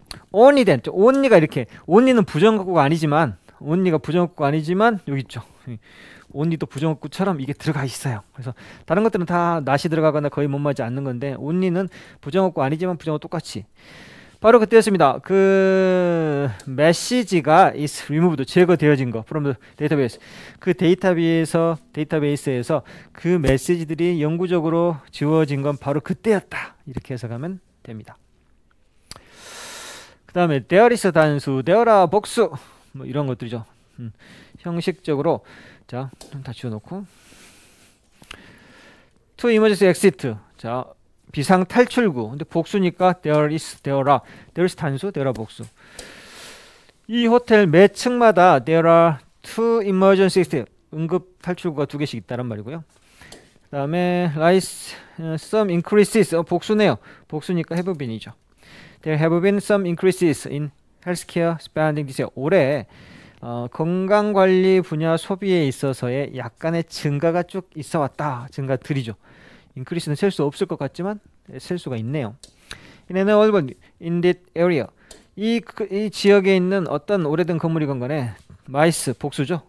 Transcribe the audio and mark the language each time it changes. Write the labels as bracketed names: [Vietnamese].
[Korean] only then only가 이렇게 only는 부정어구가 아니지만 only가 부정어구가 아니지만 여기 있죠. only도 부정어구처럼 이게 들어가 있어요. 그래서 다른 것들은 다 not이 들어가거나 거의 못맞지 않는 건데 only는 부정어구 아니지만 부정어 똑같이 바로 그때였습니다. 그 메시지가 [English] is removed [Korean] 제거되어진 거 [English] from the database. [Korean] 그 데이터베이스에서 그 메시지들이 영구적으로 지워진 건 바로 그때였다. 이렇게 해석하면 됩니다. 그 다음에 there is 단수, there아 복수 뭐 이런 것들이죠. 형식적으로 자, 다 지워놓고 [English] to emergency exit [Korean] 자 비상 탈출구. 근데 복수니까 there is, there아. there is 단수, there아 복수. 이 호텔 매 층마다 [English] there are two emergency exit. [Korean] 응급 탈출구가 2개씩 있다는 말이고요. 그 다음에 [English] rise some increases. [Korean] 복수네요. 복수니까 have been이죠. [English] There have been some increases in healthcare spending this year. [Korean] 올해 건강관리 분야 소비에 있어서의 약간의 증가가 쭉 있어 왔다. 증가들이죠. 인크리스는 셀 수 없을 것 같지만 셀 수가 있네요. [English] In that area. [Korean] 이 지역에 있는 어떤 오래된 건물이건 간에 mice 복수죠.